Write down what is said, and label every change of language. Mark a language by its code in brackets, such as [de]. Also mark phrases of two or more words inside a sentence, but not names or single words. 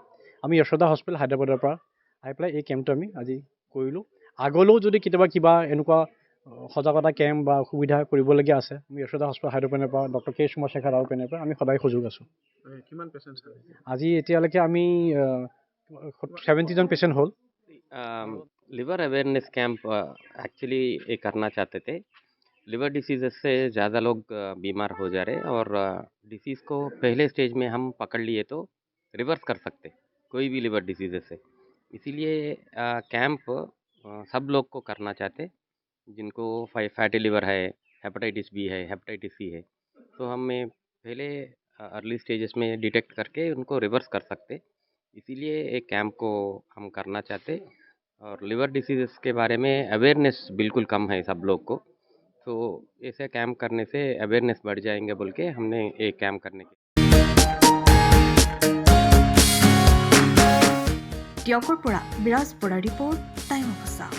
[as] আমি যশোদা হস্পিটেল হায়দৰাবাদৰ পৰা আহি পেলাই এই কেম্পটো আমি আজি কৰিলোঁ। আগলৈও যদি কেতিয়াবা কিবা এনেকুৱা সজাগতা কেম্প বা সুবিধা কৰিবলগীয়া আছে, আমি যশোদা হস্পিটেল হায়দৰাবাদৰ পৰা ডক্টৰ KS সোমাশেখৰ ৰাওৰ পেনৰ পৰা আমি সদায় সুযোগ আছোঁ। কিমান পেচেণ্ট আজি এতিয়ালৈকে আমি 70জন পেচেণ্ট হ'ল। [en] liver awareness camp actually [hi] ये करना चाहते थे। [en] liver disease [hi] से ज़्यादा लोग बीमार हो जा रहे और डिसीज़ को पहले स्टेज में हम पकड़ लिए तो रिवर्स कर सकते कोई भी [en] liver disease [hi] से। इसीलिए कैंप सब लोग को करना चाहते जिनको [en] fatty liver [hi] है, [en] hepatitis B [hi] है, [en] hepatitis C [hi] है, तो हमें पहले [en] early stages [hi] में डिटेक्ट करके उनको रिवर्स कर सकते। इसीलिए एक कैंप को हम करना चाहते और [en] liver disease [hi] के बारे में अवेयरनेस बिल्कुल कम है सब लोग को, तो ऐसे कैंप करने से अवेयरनेस बढ़ जाएंगे बोल के हमने एक कैंप करने के। [as] টিয়কৰ পৰা বিৰাজ বৰা ৰিপৰ্ট, টাইম অফ আছা।